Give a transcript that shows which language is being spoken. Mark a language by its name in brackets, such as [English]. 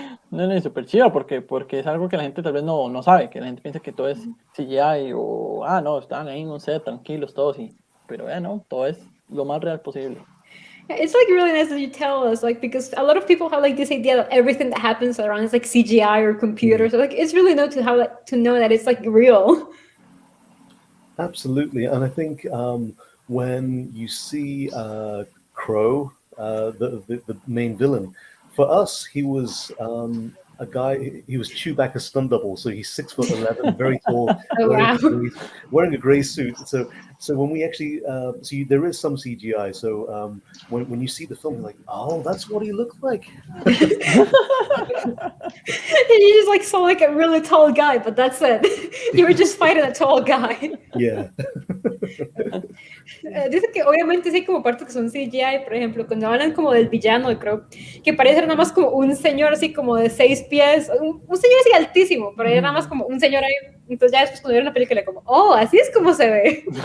[Spanish] No, súper chido, porque es algo que la gente tal vez no sabe, que la gente piensa que todo es CGI o, no, estaban ahí en un set tranquilos todos y pero ya no, todo es lo más real posible. [English] It's like really nice that you tell us, like, because a lot of people have like this idea that everything that happens around is like CGI or computers. So like it's really nice to have like, to know that it's like real. Absolutely, and I think when you see Crow, the main villain, for us he was a guy. He was Chewbacca's stunt double, so he's 6'11", very tall, Oh, wow. wearing a grey suit. So when we actually see, there is some CGI. So when you see the film, you're like, oh, that's what he looked like. And you just like saw like a really tall guy, but that's it. You were just fighting a tall guy. Yeah. [Spanish] Dice que obviamente sí hay como partes que son CGI, por ejemplo, cuando hablan como del villano de Crow, que parece nada más como un señor así como de 6 pies, un señor así altísimo, pero era nada más como un señor ahí. Entonces ya después cuando vieron la película como, oh, así es como se ve.